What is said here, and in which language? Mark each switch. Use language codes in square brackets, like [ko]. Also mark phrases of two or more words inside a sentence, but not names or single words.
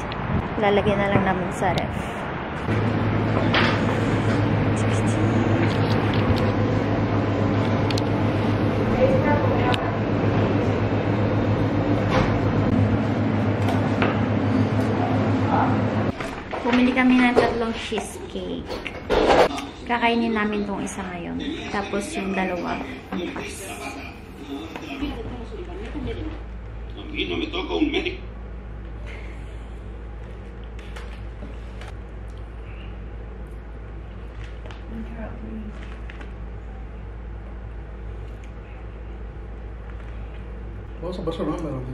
[tl] Lalagyan na lang namin sa ref. Bumili kami ng 3 cheesecake. Kakainin namin tong isa ngayon. Tapos yung dalawa bukas. [es] No me toca un médico. Vamos a pasar nombre.